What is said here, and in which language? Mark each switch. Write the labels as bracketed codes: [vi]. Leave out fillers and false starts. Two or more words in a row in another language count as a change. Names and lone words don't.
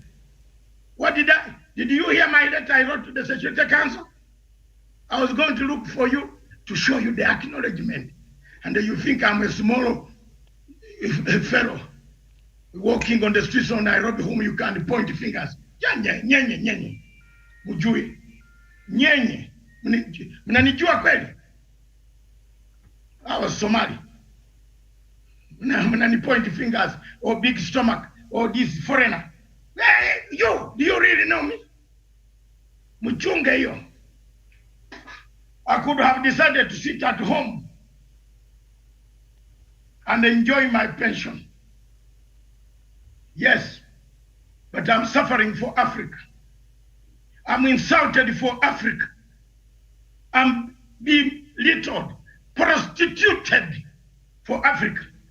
[en] What did you hear my letter I wrote to the Security Council? I was going to look for you to show you the acknowledgement. And you think I'm a small fellow walking on the streets of Nairobi whom you can point fingers. [sw] Nyenye, nyenye, nyenye. Mujui. Nyenye. Mnanijua kweli? [en] I was Somali. Mnani point fingers or big stomach or this foreigner. Hey, you, do you really know me? [sw] Mchunge hiyo. [en] I could have decided to sit at home and enjoy my pension. Yes, but I'm suffering for Africa. I'm insulted for Africa. I'm belittled, prostituted for Africa.